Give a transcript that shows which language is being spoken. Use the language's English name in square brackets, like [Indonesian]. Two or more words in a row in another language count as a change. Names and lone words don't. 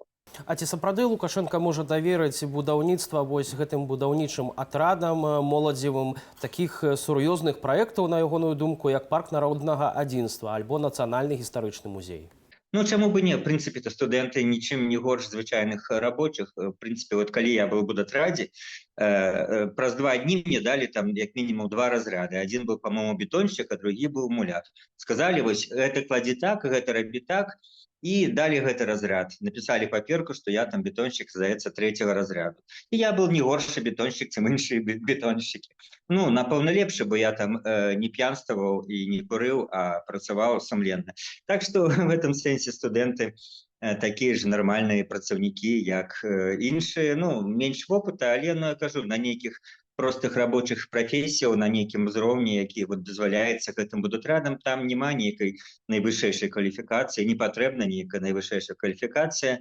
[Belarusian] А ці сапраўды Лукашенко можа даверыць будаўніцтва вось гэтым будаўнічым атрадам моладзевым такіх сур'ёзных праектаў, на ягоную думку, як парк народнага адзінства альбо нацыянальны гістарычны музей? Чаму бы не? В прынцыпе-то студэнты нічым не горш звычайных рабочых. В прынцыпе, калі я быў у будатрадзе, праз 2 дні мне далі там як мінімум 2 разряды. [Russian] Один был, по-моему, [Belarusian] бетонщик, а другі быў муляр. Сказали, вось гэта кладзі так, гэта рабі так, і далі гэты разряд. Написали паперку, што я там бетонщик, здаецца, 3-го разряду. І я был не горшы бетонщик, чым іншыя бетонщики. Ну, напэўна, лепш, бо я там не п'янстваваў і не курыў, а працаваў сумленна. Так што [Russian] в этом [Belarusian] сэнсе студэнты такія ж нармальныя працаўнікі, як іншыя, ну, менш вопыта, але, ну, я кажу, на нейкіх простых рабочых прафесіяў, на нейкім узроўні, які вот дазваляецца гэтым будутрядам, там няма нейкай найвышэйшай кваліфікацыі, не патрэбна нейкая найвышэйшая кваліфікацыя.